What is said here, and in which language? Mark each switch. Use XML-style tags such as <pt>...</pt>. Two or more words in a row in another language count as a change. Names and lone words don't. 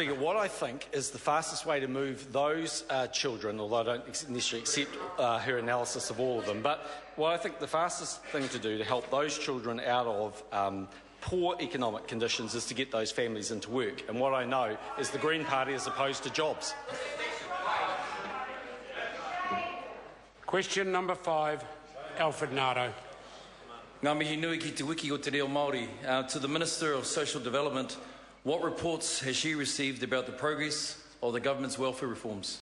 <en>Mr Speaker, what I think is the fastest way to move those children, although I don't necessarily accept her analysis of all of them, but what I think the fastest thing to do to help those children out of poor economic conditions is to get those families into work. And what I know is the Green Party is opposed to jobs. Question number 5, Alfred Nardo.</en> <mi>Ngā mihi nui ki te wiki o te reo Māori.</mi> <en>To the Minister of Social Development, what reports has she received about the progress of the government's welfare reforms?</en>